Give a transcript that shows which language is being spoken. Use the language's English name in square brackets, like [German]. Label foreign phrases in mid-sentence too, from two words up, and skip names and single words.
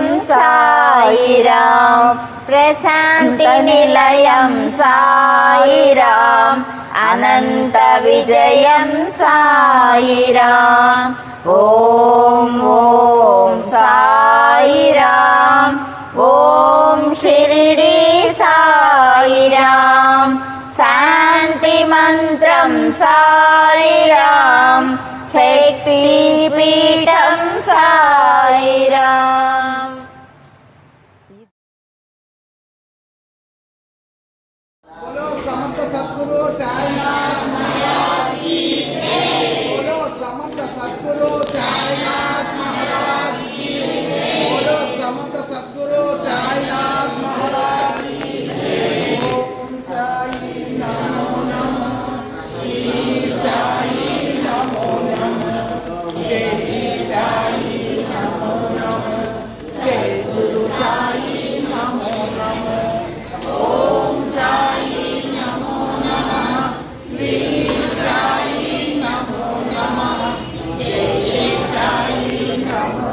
[Telugu] సాయిరాం ప్రశాంతి నిలయం సాయిరాం అనంత విజయం సాయిరాం ఓం ఓం సాయిరాం ఓం షిరిడి సాయిరాం శాంతి మంత్రం సాయిరాం శక్తిపీఠం సాయిరాం [Hindi] बोलो समर्थ सद्गुरु साईनाथ महाराज की जय। बोलो समर्थ सद्गुरु साईनाथ महाराज की जय। बोलो समर्थ सद्गुरु साईनाथ महाराज की जय। [Sanskrit] ओम साई नमो नमः श्री साई नमो नमः जय साई नमो नमः जय गुरु साई नमो नमः ओम साई नमो नमः श्री साई नमो नमः जय साई नमो